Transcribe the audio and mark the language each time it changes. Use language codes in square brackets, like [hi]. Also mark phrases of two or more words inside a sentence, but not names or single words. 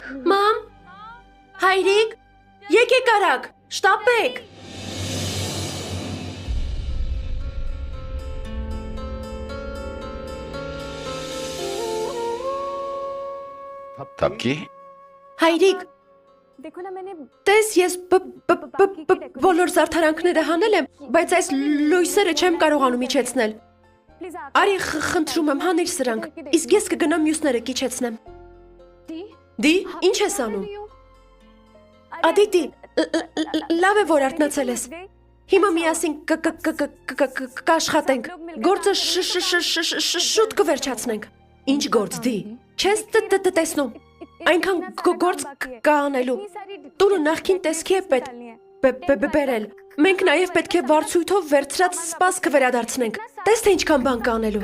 [hy] Մամ, հայրիկ, եկեք արագ, շտապեք։ Թափկի։ Հայրիկ, [hi] देखो ना मैंने [hy] տես ես բոլոր զարդարանքները հանել եմ, բայց այս լույսերը չեմ կարողանում իջեցնել։ [hi] प्लीज [hy] Արի խնդրում եմ, հանիր սրանք։ Իսկ ես կգնամ մյուսները իջեցնեմ։ [hi] दी [hy] Դի, ինչ ես անում։ Ադիտի, լավ է որ արթնացել ես։ Հիմա միասին կաշխատենք։ Գործը շուտ կվերջացնենք։ Ինչ գործ դի։ Չես տեսնում։ Այնքան գործ կա անելու։ Տունը նախքին տեսքի է բերել։ Մենք նաև պետք է վարձույթով վերցրած սպասքը վերադարձնենք։ Տես թե ինչքան բան կա անելու։